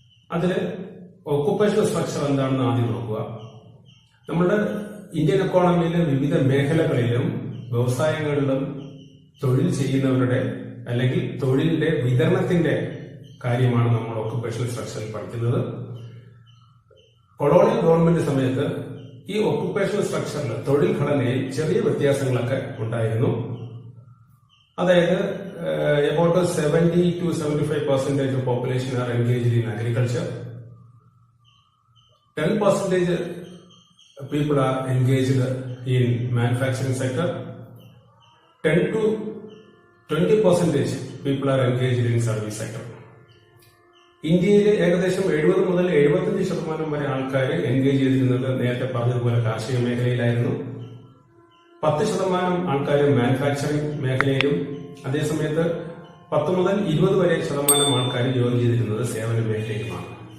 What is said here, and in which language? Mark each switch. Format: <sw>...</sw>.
<ml>അതിൽ occupational structure എന്താണെന്ന് ആദ്യം നോക്കുക. നമ്മുടെ ഇന്ത്യൻ എക്കോണമിയിലെ വിവിധ മേഖലകളിലും വ്യവസായങ്ങളിലും തൊഴിൽ ചെയ്യുന്നവരുടെ അല്ലെങ്കിൽ തൊഴിലിന്റെ വിതരണത്തിന്റെ കാര്യമാണ് നമ്മൾ ഒക്കുപേഷണൽ സ്ട്രക്ചറിൽ പഠിക്കുന്നത്. കൊളോണിയൽ ഗവൺമെന്റ് സമയത്ത് ഈ ഒക്കുപേഷണൽ സ്ട്രക്ചറിൽ തൊഴിൽ ഘടനയിൽ ചെറിയ വ്യത്യാസങ്ങളൊക്കെ ഉണ്ടായിരുന്നു.</ml> <en>അതായത് about 70 to 75% of population are engaged in agriculture. 10% people are engaged in manufacturing sector. 10 to 20% people are engaged in service sector.</en> <ml>ഇന്ത്യയിലെ ഏകദേശം 70 മുതൽ 75% വരെ ആൾക്കാർ എൻഗേജ് ചെയ്തിരുന്നത് നേരത്തെ പറഞ്ഞതുപോലെ കാർഷിക മേഖലയിലായിരുന്നു. 10% ആൾക്കാർ മാനുഫാക്ചറിംഗ് മേഖലയിലും, അതേസമയത്ത് 10 മുതൽ 20 വരെ ശതമാനം ആൾക്കാർ ജോലി ചെയ്തിരുന്നത് സേവന മേഖലയിലുമാണ്.</ml>